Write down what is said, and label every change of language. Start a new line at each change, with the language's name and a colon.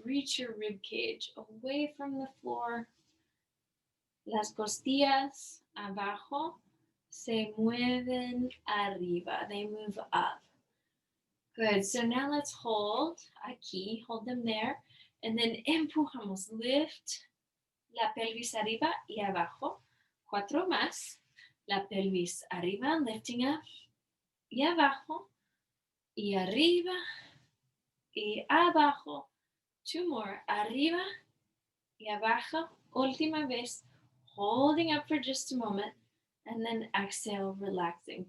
English: Reach your rib cage away from the floor.
Spanish: Las costillas abajo se mueven arriba.
English: They move up. Good. So now let's hold aquí. Hold them there. And then
Spanish: empujamos. Lift la pelvis arriba y abajo. 4 más. La pelvis arriba,
English: lifting up.
Spanish: Y abajo. Y arriba. Y abajo.
English: 2 more.
Spanish: Arriba. Y abajo. Última vez.
English: Holding up for just a moment. And then exhale, relaxing.